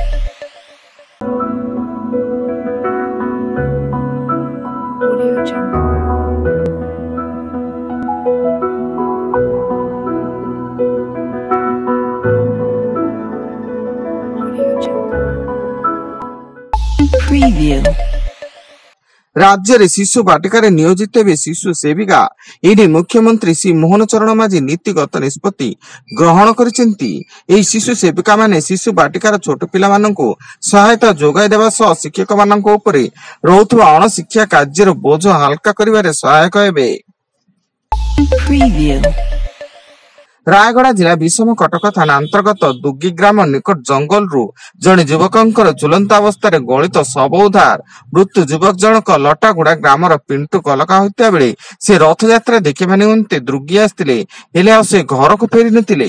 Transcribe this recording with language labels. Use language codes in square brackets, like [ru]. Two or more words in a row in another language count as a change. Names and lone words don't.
[en] Audio Jungle. Audio Jungle. Preview. [or] ରାଜ୍ୟ ରେ ଶିଶୁ ବାଟିକା ରେ ନିଯୋଜିତ ହେବେ ଶିଶୁ ସେବିକା ଏହି ମୁଖ୍ୟମନ୍ତ୍ରୀ ଶ୍ରୀ ମୋହନ ଚରଣ ମାଝୀ ନୀତିଗତ ନିଷ୍ପତ୍ତି ଗ୍ରହଣ କରିଛନ୍ତି। ଏହି ଶିଶୁ ସେବିକା ମାନେ ଶିଶୁ ବାଟିକାର ଛୋଟ ପିଲା ମାନଙ୍କୁ ସହାୟତା ଯୋଗାଇ ଦେବା ସହ ଶିକ୍ଷକ ମାନଙ୍କ ଉପରେ ରହୁଥିବା ଅଣ ଶିକ୍ଷା କାର୍ଯ୍ୟର ବୋଝ ହାଲୁକା କରିବାରେ ସହାୟକ ହେବେ। ରାୟଗଡ଼ା ଜିଲ୍ଲା ବିଷମକଟକ ଥାନା ଅନ୍ତର୍ଗତ ଦୁଗି ଗ୍ରାମ ନିକଟ ଜଙ୍ଗଲରୁ ଜଣେ ଯୁବକଙ୍କର ଝୁଲନ୍ତ ଅବସ୍ଥାରେ ଗଳିତ ଶବ ଉଦ୍ଧାର। ମୃତ୍ୟୁ ଯୁବକ ଜଣକ ଲଟାଗୁଡ଼ା ଗ୍ରାମର ପିଣ୍ଟୁ କଲକା ହୋଇଥିବା ବେଳେ ସେ ରଥଯାତ୍ରା ଦେଖିବା ନିମନ୍ତେ ଦୁଗି ଆସିଥିଲେ, ହେଲେ ଆଉ ସେ ଘରକୁ ଫେରି ନଥିଲେ।